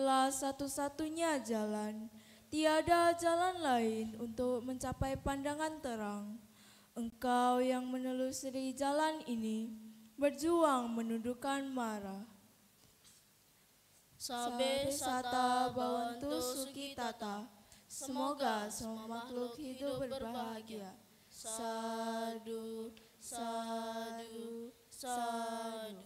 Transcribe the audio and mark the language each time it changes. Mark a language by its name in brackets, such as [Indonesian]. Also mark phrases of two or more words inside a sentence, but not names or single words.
[Indonesian] adalah satu-satunya jalan. Tiada jalan lain untuk mencapai pandangan terang. Engkau yang menelusuri jalan ini, berjuang menundukkan marah. [Pali] Sabe sata bawantu suki tata. [Indonesian] Semoga semua makhluk hidup berbahagia. [Pali] Sadu, sadu, sadu.